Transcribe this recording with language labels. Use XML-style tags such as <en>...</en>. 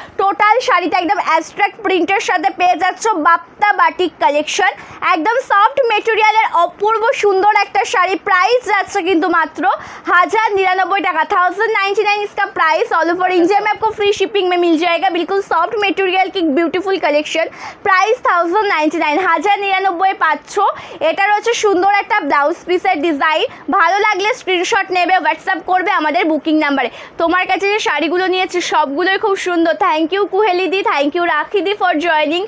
<bn>Total শাড়িটা একদম abstract প্রিন্টের সাথে পেয়ে যাচ্ছ। বাপ্তা বাটিক কালেকশন, একদম সফট মেটেরিয়ালের অপূর্ব সুন্দর একটা শাড়ি। প্রাইস যাচ্ছে কিন্তু মাত্র 1099 টাকা। 1099</bn> <hi>इसका प्राइस। ऑल ओवर इंडिया में आपको फ्री शिपिंग में मिल जाएगा। बिल्कुल सॉफ्ट मटेरियल की ब्यूटीफुल कलेक्शन। प्राइस 1099, 1099</hi> <bn>পাচ্ছ। এটা রয়েছে সুন্দর একটা ব্লাউজ পিসের ডিজাইন। ভালো লাগলে স্ক্রিনশট নেবে, হোয়াটসঅ্যাপ করবে আমাদের বুকিং নাম্বারে। তোমার কাছে যে শাড়িগুলো নিয়েছি সবগুলোই খুব সুন্দর। Thank you কুহেলিদি, thank you রাখিদি for joining.</bn>